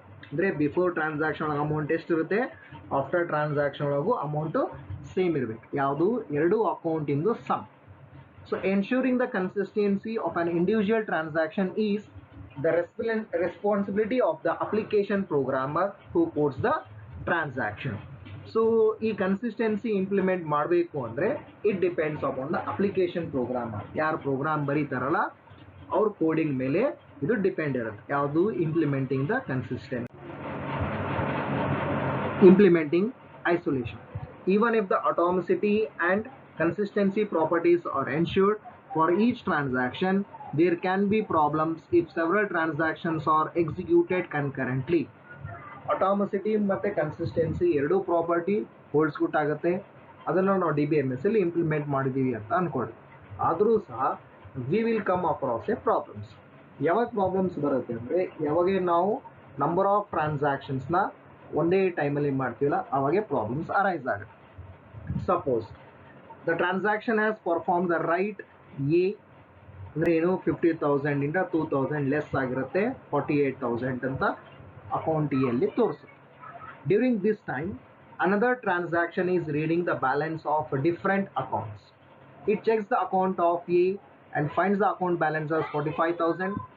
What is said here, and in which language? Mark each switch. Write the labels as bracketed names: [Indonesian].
[Kannada] ಅಂದರೆ before transaction ಒಳಗೆ amount ಎಷ್ಟಿರುತ್ತೆ, ಆಫ್ಟರ್ ಟ್ರಾನ್ಸಾಕ್ಷನ್ ಒಳಗೂ ಅಮೌಂಟು ಸೇಮ್ ಇರಬೇಕು. ಯಾವುದು, ಎರಡೂ ಅಕೌಂಟಿಂದು some. [English] So ensuring the consistency of an individual transaction is the responsibility of the application programmer who codes the transaction. [Kannada] So ಈ consistency implement ಮಾಡಬೇಕು ಅಂದರೆ [English] It depends upon the application programmer. [Kannada] ಯಾರು program ಬರೀತಾರಲ್ಲ ಅವ್ರ coding ಮೇಲೆ ಇದು depend ಇರುತ್ತೆ. ಯಾವುದು, [English] Implementing the implementing isolation. Even if the atomicity and consistency properties are ensured for each transaction, there can be problems if several transactions are executed concurrently. [Kannada] Atomicity ಮತ್ತು consistency ಎರಡೂ property ಹೋಲ್ಸ್ಗುಟ್ ಆಗುತ್ತೆ. ಅದನ್ನು ನಾವು DBMS ಅಲ್ಲಿ implement ಮಾಡಿದ್ದೀವಿ ಅಂತ ಅಂದ್ಕೊಳ್ಳಿ. ಆದರೂ ಸಹ [English] We will come across a problems. [Kannada] ಯಾವಾಗ ಪ್ರಾಬ್ಲಮ್ಸ್ ಬರುತ್ತೆ ಅಂದರೆ, ಯಾವಾಗ ನಾವು ನಂಬರ್ ಆಫ್ ಟ್ರಾನ್ಸಾಕ್ಷನ್ಸ್ನ ಒಂದೇ ಟೈಮಲ್ಲಿ ಮಾಡ್ತೀವಲ್ಲ ಅವಾಗೆ ಪ್ರಾಬ್ಲಮ್ಸ್ ಅರೈಸ್ ಆಗುತ್ತೆ. [English] suppose the transaction has perform the write a [Kannada] ಅಂದರೆ ಏನು, 50,000 ಇಂದ 2,000 ಲೆಸ್ ಆಗಿರುತ್ತೆ, 48,000 ಅಂತ ಅಕೌಂಟ್ ಎಲ್ಲಿ ತೋರಿಸುತ್ತೆ. [English] During this time another transaction is reading the balance of different accounts. It checks the account of a and finds the account balance as 45,000.